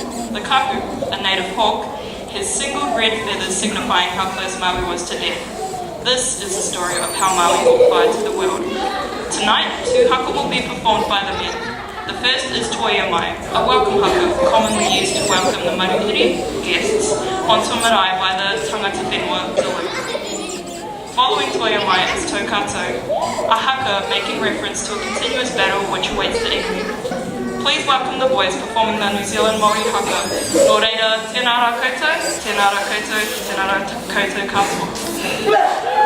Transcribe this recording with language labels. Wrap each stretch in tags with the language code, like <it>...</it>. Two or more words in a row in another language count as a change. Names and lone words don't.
<en>The kaku, a native hawk, has single red feathers signifying how close Maui was to death. This is the story of how Maui brought fire to the world. Tonight, 2 haka will be performed by the men. The first is Toia Mai, a welcome haka commonly used to welcome the maruhiri guests onto a marae by the</en> <mi>tangata whenua</mi> <en>Tulu. Following Toia Mai is Taukato, a haka making reference to a continuous battle which awaits the enemy. Please welcome the boys performing the New Zealand Māori haka.</en> <mi>Nō reira, tēnā rā koutou, tēnā rā koutou, tēnā rā koutou katoa.</mi>